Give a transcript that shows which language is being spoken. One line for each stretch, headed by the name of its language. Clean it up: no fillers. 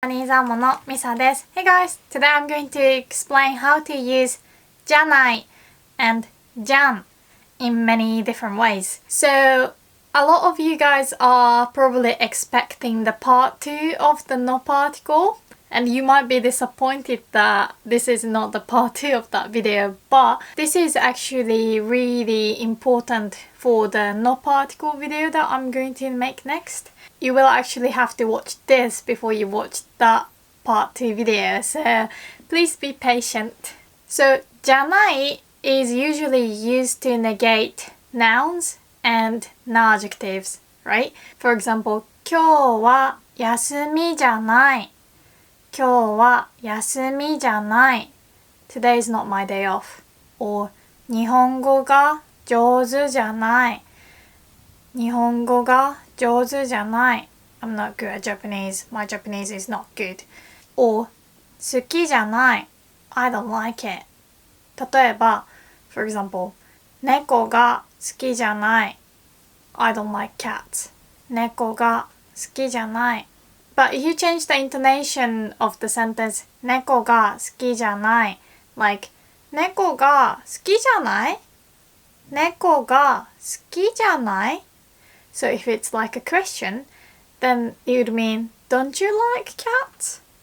Japanese: ジャニーザーモのミサです。
English: Hey guys! Today I'm going to explain how to use じゃない and じゃん in many different ways. So, a lot of you guys are probably expecting the part 2 of the no particle, and you might be disappointed that this is not the part 2 of that video, but this is actually really important for the no particle video that I'm going to make next. You will actually have to watch this before you watch that part 2 video, so please be patient. So, じゃない is usually used to negate nouns and non-adjectives, right?
Japanese: For example, 今日は休みじゃない。今日は休みじゃない。
English: Today is not my day off.
Japanese: Or 日本語が上手じゃない。日本語が上手じゃない。
English: I'm not good at Japanese. My Japanese is not good. Or
Japanese: 好きじゃない。
English: I don't like it.
Japanese: 例えば、
English: for example,
Japanese: 猫が好きじゃない。
English: I don't like cats.
Japanese: 猫が好きじゃない。
English: But if you change the intonation of the sentence
Japanese: 猫が好きじゃない
English: like
Japanese: 猫が好きじゃない猫が好きじゃない
English: So if it's like a question, then it would mean don't you like cats?